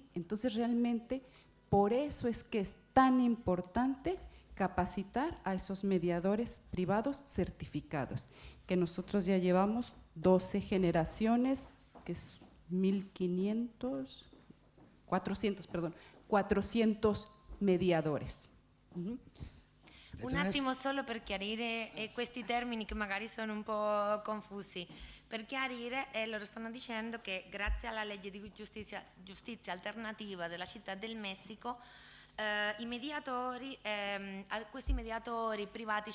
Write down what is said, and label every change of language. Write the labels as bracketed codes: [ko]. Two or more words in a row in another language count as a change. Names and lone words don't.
[es] Entonces realmente por eso es que es tan importante capacitar a esos mediadores privados certificados, que nosotros ya llevamos 12 generaciones, que es 400 mediadores. [it] Un attimo solo per chiarire questi termini che magari sono un po' confusi. Per chiarire, loro stanno dicendo che grazie alla legge di giustizia alternativa della Città del Messico, i mediatori, questi mediatori privati